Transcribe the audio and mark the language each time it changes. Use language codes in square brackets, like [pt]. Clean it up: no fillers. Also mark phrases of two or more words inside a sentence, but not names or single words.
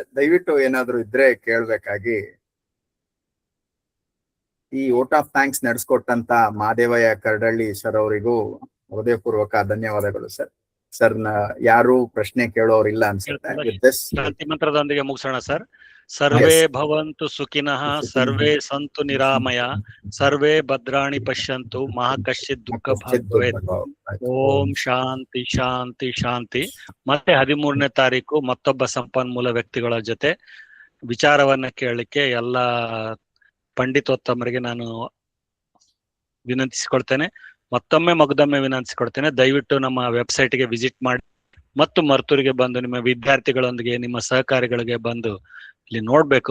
[kn] ದಯವಿಟ್ಟು ಏನಾದ್ರು ಇದ್ರೆ ಕೇಳ್ಬೇಕಾಗಿ. ಈ [en] vote of thanks [kn] ನಡೆಸ್ಕೊಟ್ಟಂತ ಮಹಾದೇವಯ್ಯ ಕರಡಳ್ಳಿ ಸರ್ ಅವರಿಗೂ ಹೃದಯಪೂರ್ವಕ ಧನ್ಯವಾದಗಳು ಸರ್. ಸರ್ ಯಾರು ಪ್ರಶ್ನೆ ಕೇಳೋರಿಲ್ಲ ಅನ್ಸುತ್ತೆ. ಶಾಂತಿ ಮಂತ್ರದೊಂದಿಗೆ ಮುಗಿಸೋಣ ಸರ್. ಸರ್ವೇ Yes. [sa] ಭವಂತು ಸುಖಿನಃ ಸರ್ವೇ ಸಂತು ನಿರಾಮಯ ಸರ್ವೇ ಭದ್ರಾಣಿ ಪಶ್ಯಂತು ಮಾ ಕಶ್ಚಿತ್ ದುಃಖ ಭಾಗ್ ಭವೇತ್. ಓಂ ಶಾಂತಿ ಶಾಂತಿ ಶಾಂತಿ. [kn] ಮತ್ತೆ 13ನೇ ತಾರೀಕು ಮತ್ತೊಬ್ಬ ಸಂಪನ್ಮೂಲ ವ್ಯಕ್ತಿಗಳ ಜೊತೆ ವಿಚಾರವನ್ನ ಕೇಳಲಿಕ್ಕೆ ಎಲ್ಲ ಪಂಡಿತೋತ್ತಮರಿಗೆ ನಾನು ವಿನಂತಿಸಿಕೊಳ್ತೇನೆ. ಮತ್ತೊಮ್ಮೆ ಮಗದೊಮ್ಮೆ ವಿನಂತಿಸಿಕೊಳ್ತೇನೆ, ದಯವಿಟ್ಟು ನಮ್ಮ ವೆಬ್ಸೈಟ್ಗೆ ವಿಸಿಟ್ ಮಾಡಿ ಮತ್ತು ಮರ್ತೂರಿಗೆ ಬಂದು ನಿಮ್ಮ ವಿದ್ಯಾರ್ಥಿಗಳೊಂದಿಗೆ ನಿಮ್ಮ ಸಹಕಾರಿಗಳಿಗೆ ಬಂದು ಇಲ್ಲಿ ನೋಡ್ಬೇಕು.